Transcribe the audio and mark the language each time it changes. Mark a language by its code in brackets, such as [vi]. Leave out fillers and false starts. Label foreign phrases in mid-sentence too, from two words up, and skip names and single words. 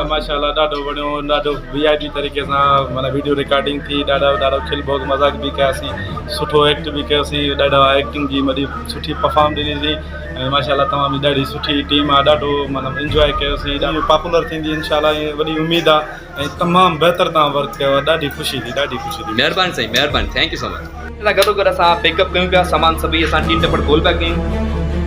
[sd] माशाल्लाह ॾाढो वणियो, ॾाढो VIP तरीक़े सां माना [en] video recording [sd] थी, ॾाढो खिल बोग मज़ाक बि कयासीं, सुठो एक्ट बि कयोसीं, ॾाढा एक्टिंग जी वॾी सुठी परफॉर्म ॾिनी थी। ऐं माशाल्लाह तमामु ॾाढी सुठी टीम आहे, ॾाढो मतिलबु इंजॉय कयोसीं, ॾाढो पॉपुलर थींदी इंशाल्लाह, ईअं वॾी उमेदु आहे ऐं तमामु बहितर तव्हां वर्क कयो आहे। ॾाढी ख़ुशी थी, ॾाढी ख़ुशी थी। महिरबानी साईं, महिरबानी, [en] thank you so much. [sd] गॾो गॾु असां पिकअप कयूं पिया सामान, सभई असां टीम टपड़ गोल पिया कयूं।